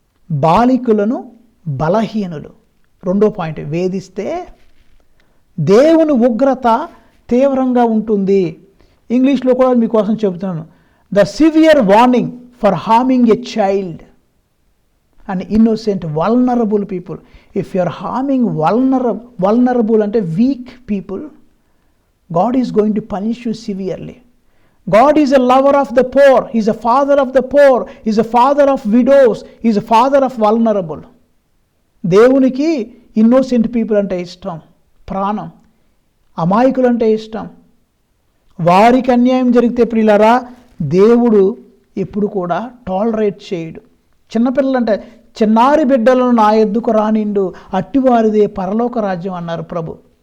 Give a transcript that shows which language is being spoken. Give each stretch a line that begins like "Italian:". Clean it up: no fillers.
Telugu: బాలికలను బలహీనులు, రెండో పాయింట్, వేధిస్తే దేవుని ఉగ్రత తీవ్రంగా ఉంటుంది. ఇంగ్లీష్లో కూడా మీకోసం చెబుతున్నాను,
English: The severe warning for harming a child and innocent vulnerable people. If you are harming vulnerable
Telugu: అంటే
English: weak people, God is going to punish you severely. God is a lover of the poor, he is a father of the poor, he is a father of widows, he is a father of vulnerable.
Telugu: దేవునికి
English: innocent people
Telugu: అంటే ఇష్టం, ప్రాణం, అమాయకులు అంటే ఇష్టం. వారికి అన్యాయం జరిగితే ప్రియులారా, దేవుడు ఎప్పుడు కూడా టాలరేట్ చేయడు. చిన్నపిల్లలంటే, చిన్నారి బిడ్డలను నా ఎద్దుకు రానిండు, అట్టివారిదే పరలోక రాజ్యం అన్నారు ప్రభు.